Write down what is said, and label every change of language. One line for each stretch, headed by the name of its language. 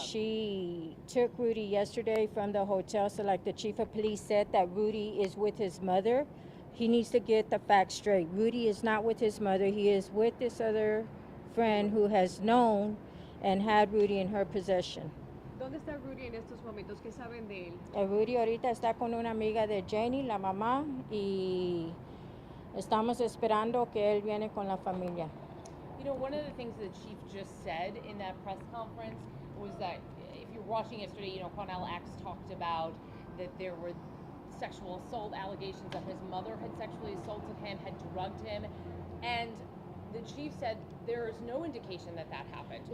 English: she took Rudy yesterday from the hotel. So like the chief of police said that Rudy is with his mother. He needs to get the facts straight. Rudy is not with his mother. He is with this other friend who has known and had Rudy in her possession.
Spanish: ¿Dónde está Rudy en estos momentos? ¿Qué saben de él? Rudy ahorita está con una amiga de Janie, la mamá, y estamos esperando que él viene con la familia.
English: You know, one of the things the chief just said in that press conference was that if you're watching yesterday, you know, Quanell X talked about that there were sexual assault allegations, that his mother had sexually assaulted him, had drugged him, and the chief said there is no indication that that happened.